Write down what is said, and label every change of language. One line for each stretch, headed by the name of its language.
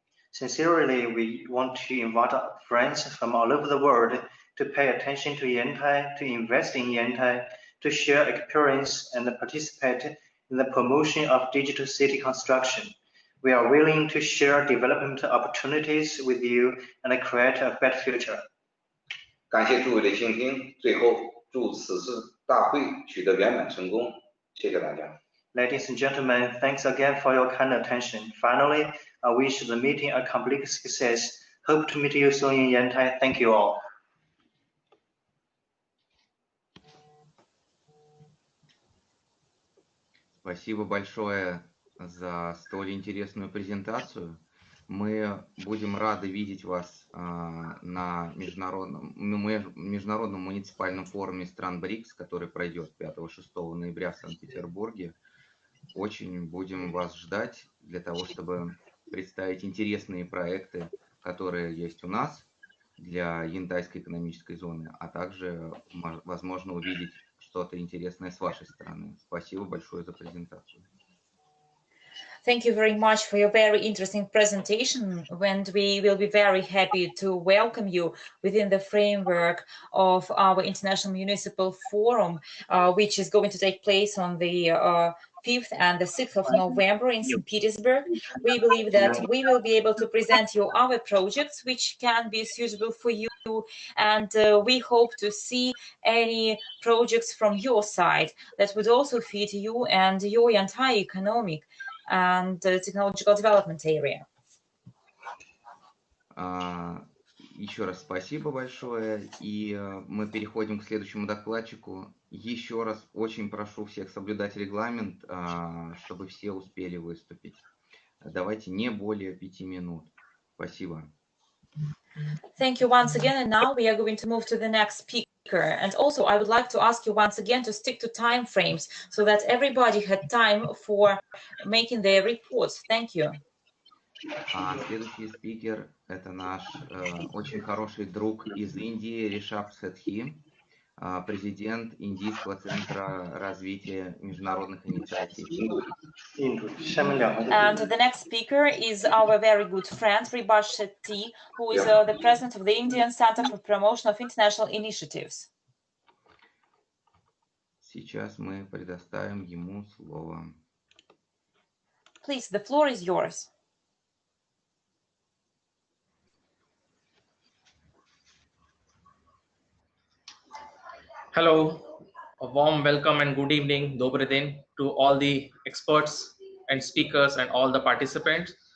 English: Sincerely, we want to invite our friends from all over the world to pay attention to Yantai, to invest in Yantai, to share experience and participate in the promotion of digital city construction. We are willing to share development opportunities with you and create a better future.
Chinese: 感谢诸位的倾听，最后祝此次大会取得圆满成功，谢谢大家。
English: Ladies and gentlemen, thanks again for your kind attention. Finally, I wish the meeting a complete success. Hope to meet you soon in Yantai. Thank you all.
Russian: Спасибо большое за столь интересную презентацию. Мы будем рады видеть вас на международном муниципальном форуме стран БРИКС, который пройдет 5-6 ноября в Санкт-Петербурге. Очень будем вас ждать для того, чтобы представить интересные проекты, которые есть у нас для Янтайской экономической зоны, а также, возможно, увидеть что-то интересное с вашей стороны. Спасибо большое за презентацию.
English: Thank you very much for your very interesting presentation, and we will be very happy to welcome you within the framework of our International Municipal Forum, which is going to take place on the 5th and the 6th of November in St. Petersburg. We believe that we will be able to present you our projects which can be suitable for you, and we hope to see any projects from your side that would also fit you and your entire economic and technological development area.
Russian: Еще раз спасибо большое, и мы переходим к следующему докладчику. Еще раз очень прошу всех соблюдать регламент, чтобы все успели выступить. Давайте не более 5 минут. Спасибо.
English: Thank you once again, and now we are going to move to the next speaker. And also, I would like to ask you once again to stick to time frames so that everybody had time for making their reports. Thank you.
Russian: Следующий спикер – это наш очень хороший друг из Индии Ришаб Сетхи, президент Индийского центра развития международных инициатив.
English: And the next speaker is our very good friend Rishab Shetty, who is the president of the Indian Center for Promotion of International Initiatives.
Russian: Сейчас мы предоставим ему слово.
English: Please, the floor is yours. Hello, a warm welcome and good evening, Dobre din, to all the experts and speakers and all the participants.